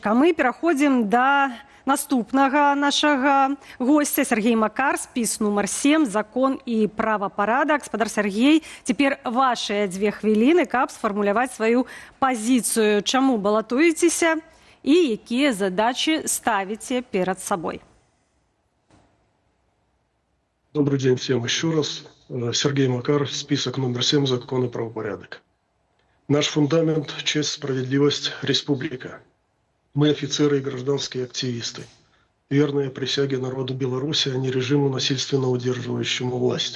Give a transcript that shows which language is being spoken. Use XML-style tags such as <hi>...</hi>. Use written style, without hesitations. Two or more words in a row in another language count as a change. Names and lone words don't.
<be>А мы пераходзім да наступнага нашага гостя. Сергей Макар, спіс нумар 7, закон і правапарадак. Гаспадар Сергей, цяпер вашыя 2 хвіліны, каб сфармуляваць сваю пазіцыю. Чаму балатуецеся і якія задачы ставіце перад сабой?</be> <ru>Добрый день всем еще раз. Сергей Макар, список номер 7, закон и правопорядок. Наш фундамент – честь, справедливость, республика. Мы офицеры и гражданские активисты, верные присяге народу Беларуси, а не режиму, насильственно удерживающему власть.</ru>